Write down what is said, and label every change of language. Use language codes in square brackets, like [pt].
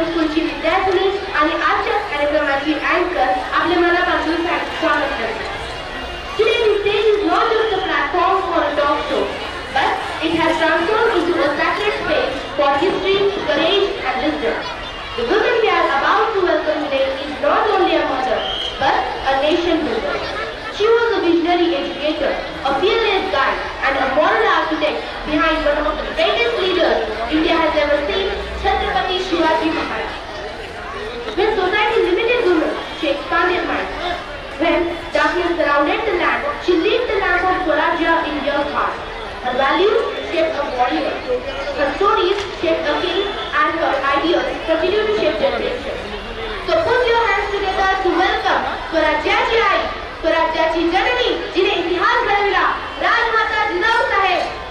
[mr] कॉलेजची विद्यार्थिनी आणि आजच्या कार्यक्रमाची अँकर आपले मनापासून स्वागत करते. [en] Today the stage is not just a platform for a talk show, but it has transformed into a sacred space for history, courage and wisdom. The woman we are about to welcome today is not only a mother, but a nation builder. She was a visionary educator, a fearless guide, and a moral architect behind one of the greatest leaders India has ever seen, Chhatrapati Shivaji Maharaj. When society limited women, she expanded minds. When darkness surrounded the land, she lit the lamp of Swarajya in your heart. Her values shaped a warrior. Her stories shaped a king, and her ideas continue to shape generations. So put your hands together to welcome [mr] स्वराज्याची आई, स्वराज्याची जननी, जिने इतिहास घडविला, राजमाता जिजाऊ साहेब.